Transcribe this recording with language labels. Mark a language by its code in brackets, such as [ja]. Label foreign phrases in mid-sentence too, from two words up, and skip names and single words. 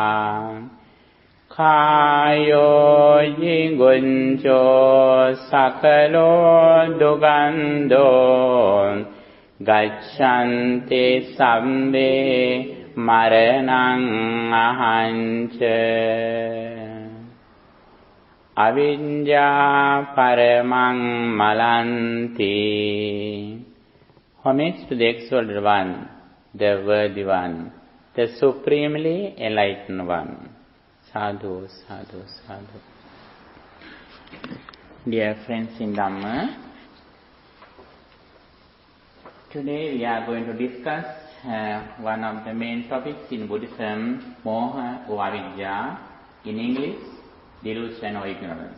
[pi] kāyo jigunco sakalo dugando gaccanti sabbe Maranaṃ ahañca Avijja paramaṃ malanti. [en] Homage to the exalted one, the worthy one, the supremely enlightened one. [pi] Sadhu, sadhu, sadhu. [en] Dear friends in Dhamma, today we are going to discuss one of the main topics in Buddhism, moha or avijja, in English, delusion or ignorance.